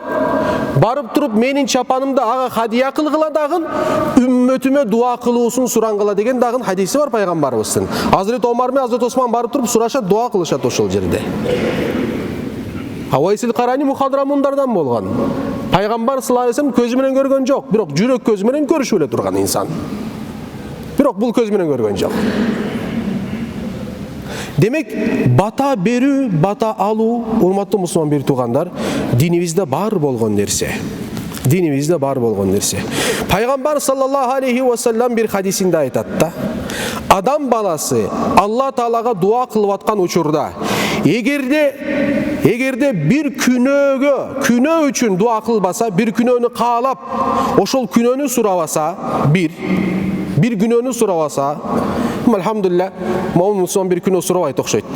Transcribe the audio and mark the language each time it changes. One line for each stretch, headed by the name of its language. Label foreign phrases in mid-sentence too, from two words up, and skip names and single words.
Kyrgyz: Барып туруп менин чапанымды ага хадия кылгыла дагы, үммөтүмө дуа кылуусун сураңгыла деген дагы хадиси бар пайгамбарыбыздын. Hazreti Омар менен Hazreti Осман барып туруп сурашат, дуа кылышат ошол жерде. Увайс аль-Карани мухадрамундардан болгон. Пайгамбар
Arabic: صلى الله عليه وسلم
Kyrgyz: көзү менен көргөн жок, бирок жүрөк көзү менен көрүшүп эле турган инсан. Бирок бул көз менен көргөн жок. Демек, бата берүү, бата алуу, урматтуу мусулман бир туугандар, динибизде бар болгон нерсе. Пайгамбар
Arabic: صلى الله عليه وسلم
Kyrgyz: бир хадисинде айтат да, адам баласы Алла Таалага дуа кылып аткан учурда, эгерде бир күнөө үчүн дуа кылбаса, бир күнөөнү каалап, ошол күнөөнү сурабаса, бир күнөөнү сурабаса, алхамдулилля, момун мусулман бир күнөө сурабайт окшойт да.